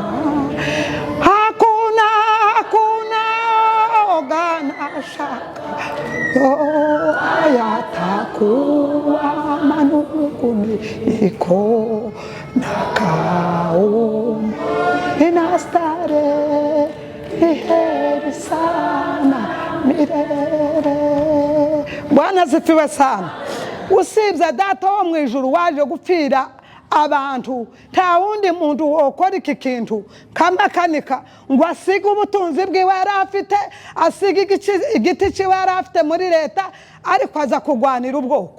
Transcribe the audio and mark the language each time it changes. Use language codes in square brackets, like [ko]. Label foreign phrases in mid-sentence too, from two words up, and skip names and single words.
[sw] Hakuna woga na shaka, hayatakuwa manunguniko, nakao ninastarehe sana milele. Bwana asifiwe sana. [rn] Usibye data wo mu ijuru waje gupfira abantu, nta wundi muntu ukora iki kintu Makanika ngo asige ubutunzi bwiwe yari afite, asige igiti cyiwe yari afite muri leta, ariko aza kugwanira ubwoko.